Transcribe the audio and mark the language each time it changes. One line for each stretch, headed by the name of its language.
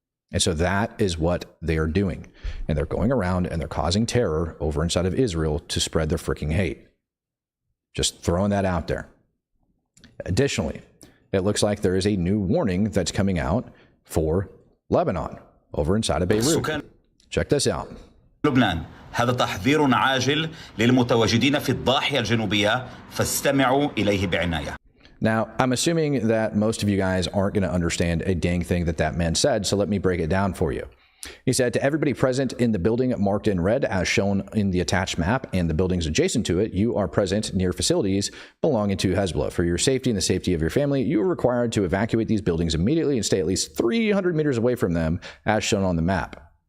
English: And so that is what they are doing. And they're going around and they're causing terror over inside of Israel to spread their freaking hate. Just throwing that out there. Additionally, it looks like there is a new warning that's coming out for Lebanon over inside of Beirut. Check this out.
Arabic: لبنان هذا تحذير عاجل للمتواجدين في الضاحية الجنوبية فاستمعوا إليه بعناية.
English: Now, I'm assuming that most of you guys aren't going to understand a dang thing that man said, so let me break it down for you. He said, to everybody present in the building marked in red as shown in the attached map and the buildings adjacent to it, you are present near facilities belonging to Hezbollah. For your safety and the safety of your family, you are required to evacuate these buildings immediately and stay at least 300 meters away from them as shown on the map.